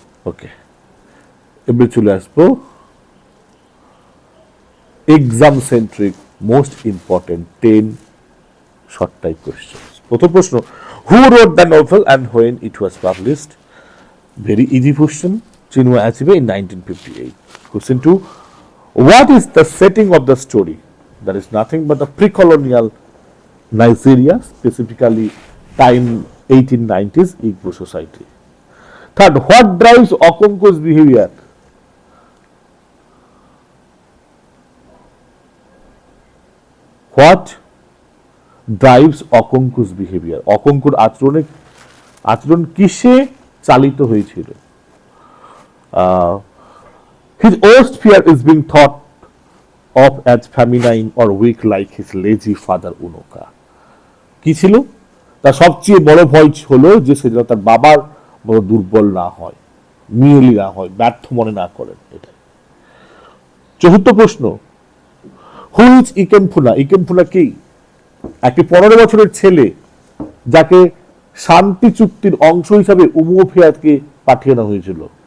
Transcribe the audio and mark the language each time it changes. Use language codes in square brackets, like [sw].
[en] okay, [bn] এবার চলে আসবো [en] Exam centric most important 10 short type question. [bn] প্রথম প্রশ্ন, [en] Who wrote the novel and when it was published? Very easy question, Chinua Achebe in 1958. Question 2, what is the setting of the story? That is nothing but the pre-colonial Nigeria, specifically time 1890s Igbo society. Third, what drives Okonko's behavior? What drives Okonko's behavior? [bn] অকঙ্কর আচরণ কিসে চালিত হয়েছিল? [en] His worst fear is being thought of as feminine or weak like his lazy father Unoka. [bn] কি ছিল? তার সবচেয়ে বড় ভয় হলো যে সে যেন তার বাবার বড় দুর্বল না হয়, মিয়েলি না হয়, ব্যর্থ মনে না করেন। এটাই। চতুর্থ প্রশ্ন, [en] Who is Ikemefuna? [bn] ইকেমফুনা কি? একটি 15 বছরের ছেলে যাকে শান্তি চুক্তির অংশ হিসাবে উমোফিয়াতকে পাঠিয়ে দেওয়া হয়েছিল।